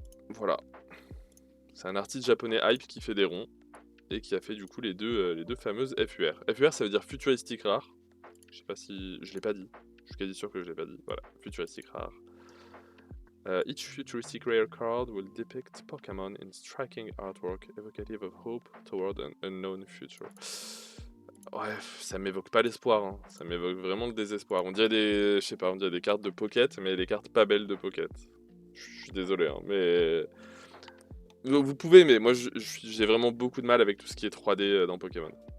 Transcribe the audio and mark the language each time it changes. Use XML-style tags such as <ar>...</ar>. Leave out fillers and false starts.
<fr>Voilà. C'est un artiste japonais hype qui fait des ronds. Et qui a fait du coup les deux fameuses FUR. FUR ça veut dire futuristique rare. Je sais pas si. Je l'ai pas dit. Je suis quasi sûr que je l'ai pas dit. Voilà, futuristique rare.</fr> <en>Each futuristic rare card will depict Pokémon in striking artwork evocative of hope toward an unknown future.</en> <fr>Ouais, ça m'évoque pas l'espoir, hein. Ça m'évoque vraiment le désespoir. On dirait des, je sais pas, on dirait des cartes de Pocket, mais des cartes pas belles de Pocket. Je suis désolé, hein, mais vous pouvez, mais moi j'ai vraiment beaucoup de mal avec tout ce qui est 3D dans Pokémon.</fr>